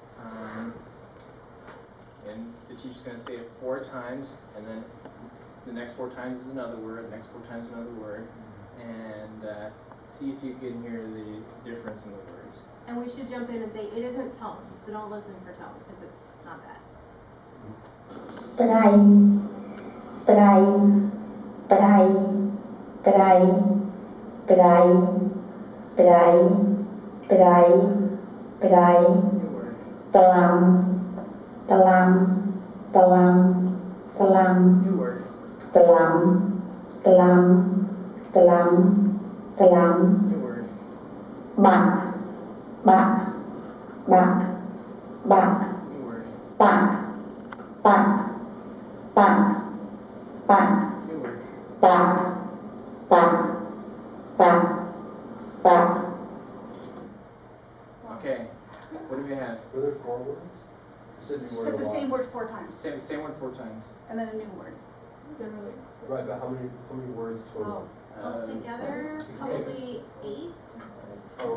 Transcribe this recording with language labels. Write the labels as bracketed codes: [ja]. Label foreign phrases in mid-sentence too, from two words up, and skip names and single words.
[en] And the teacher's going to say it 4 times, and then the next 4 times is another word, the next 4 times another word, and see if you can hear the difference in the words. And we should jump in and say it isn't tone, so don't listen for tone, because it's not that. Trai, trai, trai, trai, trai, trai, trai, trai, New word. telam, telam, telam, telam, New word. telam, telam, telam, telam, New word. bak, bak, bak, bak, New word. tak, tak, tak, tak, New word. tak, tak, tak, tak. Okay. What do we have? Were there 4 words? You said You you said were the a lot. same word 4 times, Same word 4 times. and then a new word. Right, but how many words total? Altogether, Six. probably 8. Oh,